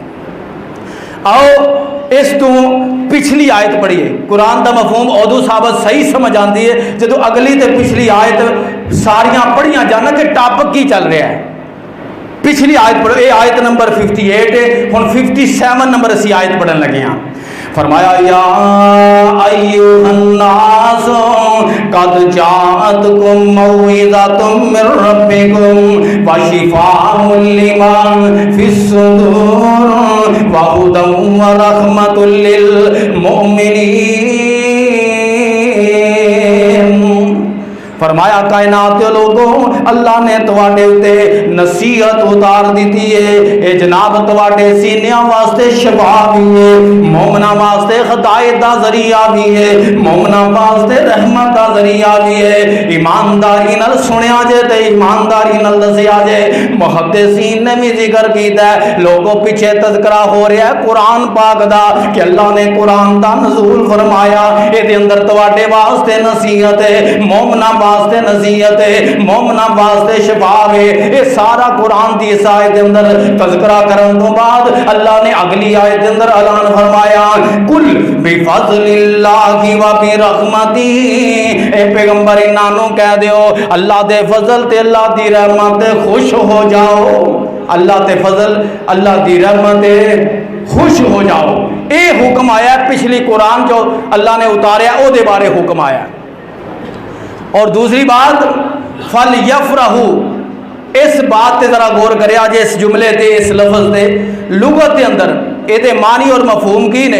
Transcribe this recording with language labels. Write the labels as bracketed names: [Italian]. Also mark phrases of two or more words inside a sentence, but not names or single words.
[Punjabi] آؤ اس تو پچھلی آیت پڑھیے، قرآن دا مفہوم ادو ثابت صحیح سمجھ آندی ہے جدو اگلی تے پچھلی آیت ساریاں پڑھیاں جانا کہ ٹاپک کی چل رہا ہے۔ پچھلی آیت پڑھو، اے آیت نمبر 58 ہے، ہن 57 نمبر اسی آیت پڑھن لگے ہیں۔ [Arabic] فرمایا یا ایھا الناس قد جاءتکم موعظۃ من ربکم وشفاء لما فی الصدور وہدی ورحمۃ للمؤمنین۔ [Punjabi] فرمایا کائنات لوگوں اللہ نے تواڈے تے نصیحت اتار دیتی ہے، اے جناب تواڈے سینیاں واسطے شفا بھی ہے، مومناں واسطے ہدایت دا ذریعہ بھی ہے، مومناں واسطے رحمت دا ذریعہ بھی ہے۔ ایمانداری نال سنیا جے تے ایمانداری نال دسیا جے۔ محدثین نے بھی ذکر کیتا ہے، لوگوں پیچھے تذکرہ ہو رہا ہے قرآن پاک دا کہ اللہ نے قرآن دا نزول فرمایا، اے دے اندر تواڈے واسطے نصیحت ہے، مومناں واسطے نصیحت ہے، مومنہ واسطے شفا ہے۔ یہ سارا قرآن دی اس آیت دے اندر تذکرہ کرن تو بعد اللہ نے اگلی آیت دے اندر اعلان فرمایا [Arabic] قل بفضل اللہ و برحمتہ، [Punjabi] اے پیغمبر انہاں نوں کہہ دیو اللہ دے فضل تے اللہ دی رحمت تے خوش ہو جاؤ، اللہ تے فضل اللہ دی رحمت تے خوش ہو جاؤ۔ اے حکم آیا ہے پچھلی قرآن جو اللہ نے اتاریا او دے بارے حکم آیا ہے۔ اور دوسری بات فَلْيَفْرَحُوا، اس بات تے ذرا غور کرے آج اس جملے تے اس لفظ تے لغت دے اندر اے دے معنی اور مفہوم کی نے۔